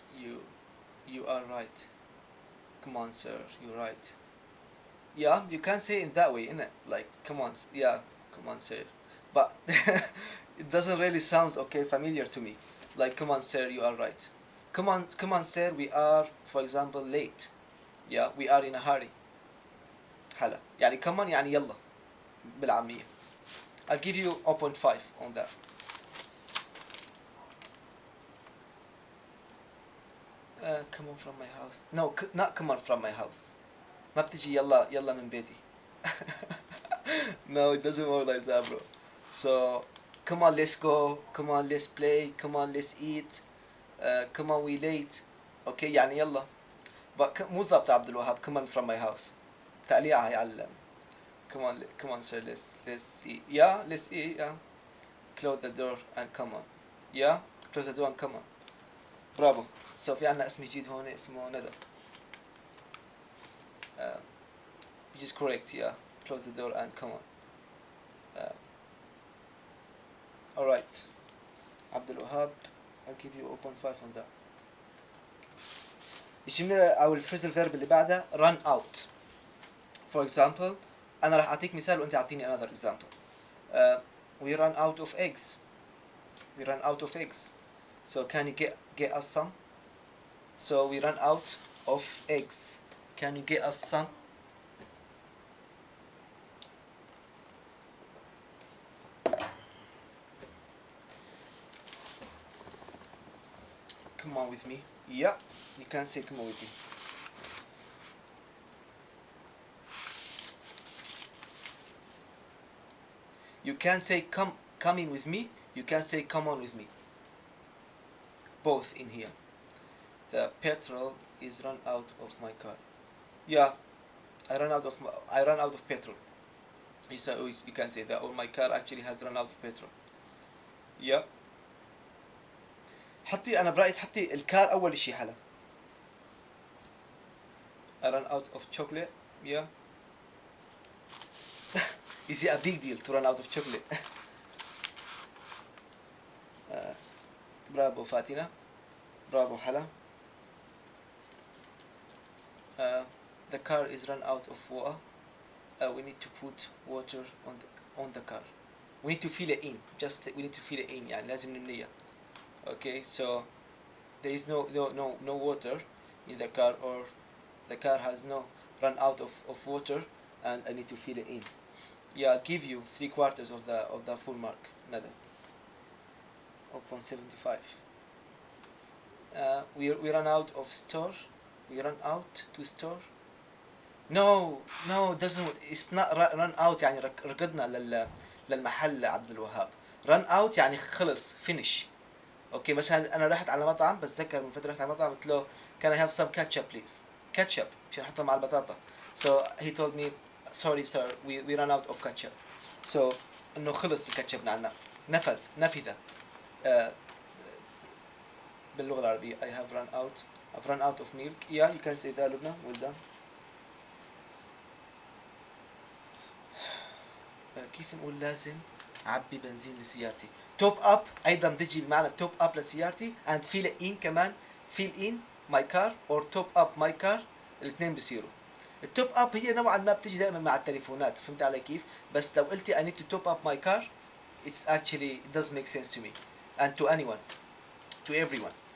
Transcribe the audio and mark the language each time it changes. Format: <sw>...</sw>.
<en>You are right. Come on, sir. You're right. Yeah, you can say it in that way, innit? Like, come on, yeah, come on, sir. But it doesn't really sound okay familiar to me. Like, come on, sir, you are right. Come on, sir, we are, for example, late. Yeah, we are in a hurry.</en> <ar>هلا. يعني</ar> <en>come on</en> <ar>يعني يلا بالعامية.</ar> <en>I'll give you 0.5 on that. Come on from my house. No, not come on from my house.</en> <ar>ما بتجي يلا من بيتي.</ar> <en>No, it doesn't work like that, bro. So, come on, let's go. Come on, let's play. Come on, let's eat. Come on, we late. Okay,</en> <ar>يعني يلا. مو ظابط</ar> <en>عبد الوهاب. Come on from my house.</en> <ar>تقليعها يعلم.</ar> <en>Come on, sir. Let's eat. Yeah, let's eat. Yeah. Close the door and come on. Yeah, close the door and come on.</en> <ar>برافو.</ar> <en>So</en> <ar>في عنا اسم جديد هون اسمه ندى.</ar> <en>Which is correct. Yeah. Close the door and come on. Alright. عبد الوهاب, I'll give you 0.5 on that.</en> <ar>الجملة أو الفريزل فيرب اللي بعدها</ar> <en>run out.</en> <ar>For example, أنا راح أعطيك مثال وأنت أعطيني</ar> <en>another example. We run out of eggs. We run out of eggs. So can you get us some? So we run out of eggs. Can you get us some? Come on with me. Yeah, you can say come on with me. You can say come in with me. You can say come on with me. Both in here. The petrol is run out of my car. Yeah, I run out of petrol. You can say that, or my car actually has run out of petrol. Yeah.</en> <ar>أنا برأيي تحطي الكار أول شيء حلا.</ar> <en>I run out of chocolate. Yeah. Is it a big deal to run out of chocolate?</en> <ar>برافو فاتنة. برافو حلا.</ar> <en>The car is run out of water. We need to put water on the car. We need to fill it in. We need to fill it in.</en> <ar>يعني لازم نمليها.</ar> <en>Okay, so there is no water in the car, or the car has run out of water, and I need to fill it in. Yeah, I'll give you 3/4 of the full mark. Nada. 0.75. We run out of store. We run out to store. No, doesn't. It's not run out.</en> <ar>يعني ركضنا للمحل عبد الوهاب.</ar> <en>Run out</en> <ar>يعني خلص</ar> <en>finish.</en> <ar>اوكي مثلا انا رحت على مطعم، بتذكر من فتره رحت على مطعم قلت له</ar> <en>can I have some ketchup please.</en> <ar>ketchup عشان احطها مع البطاطا.</ar> <en>So he told me sorry sir, we ran out of ketchup. So</en> <ar>انه خلص الكاتشب عنا. نفذ. باللغه العربيه</ar> <en>I've run out of milk. Yeah, you can say that لبنى. well done.</en> <ar>كيف نقول لازم عبي بنزين لسيارتي. توب اب ايضا بتجي بمعنى توب اب لسيارتي</ar> <en>and fill in</en> <ar>كمان</ar> <en>fill in my car or top up my car.</en> <ar>الاثنين بيصيروا. التوب اب هي نوعا ما بتجي دائما مع التليفونات، فهمت علي كيف؟ بس لو قلتي</ar> <en>I need to top up my car it's actually it does make sense to me and to anyone, to everyone.</en>